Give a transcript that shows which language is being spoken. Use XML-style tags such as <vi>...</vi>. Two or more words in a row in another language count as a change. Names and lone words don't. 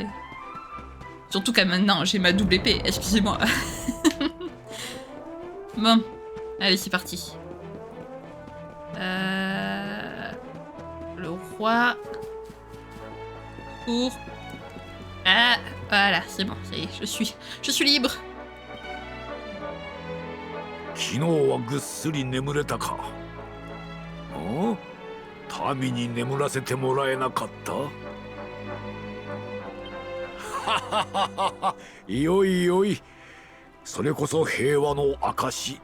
<fr>Surtout qu'à maintenant, j'ai ma double épée, excusez-moi. Bon, allez c'est parti. Le roi... Pour... Ah, voilà, c'est bon, ça y est, je suis libre.</fr> <ja>昨日はぐっすり眠れたか。民に眠らせてもらえなかった。はははは。よいよい。それこそ平和の証。</ja>